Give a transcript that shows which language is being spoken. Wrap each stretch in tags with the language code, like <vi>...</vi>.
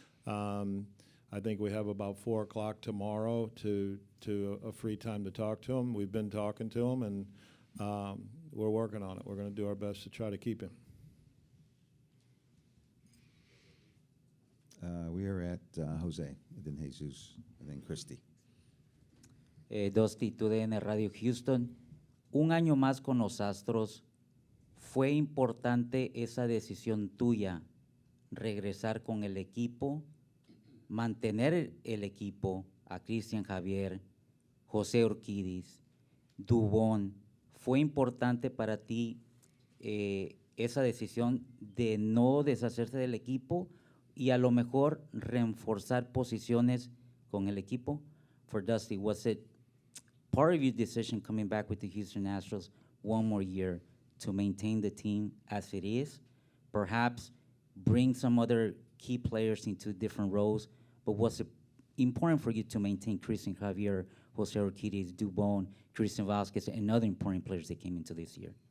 <en>I think we have about 4 o'clock tomorrow to a free time to talk to him. We've been talking to him, and we're working on it. We're going to do our best to try to keep him. We are at Jose, and then Jesus, and then Christy. Dusty, TUDN Radio Houston.</en> <es>Un año más con los Astros. ¿Fue importante esa decisión tuya, regresar con el equipo, mantener el equipo a Cristian Javier, José Urquidis, Dubón? ¿Fue importante para ti esa decisión de no deshacerse del equipo y a lo mejor reforzar posiciones con el equipo?</es> <en>For Dusty, was it part of your decision coming back with the Houston Astros one more year to maintain the team as it is, perhaps bring some other key players into different roles, but was it important for you to maintain Cristian Javier, Jose Urquidis, Dubón, Christian Vázquez, and other important players that came into this year?</en>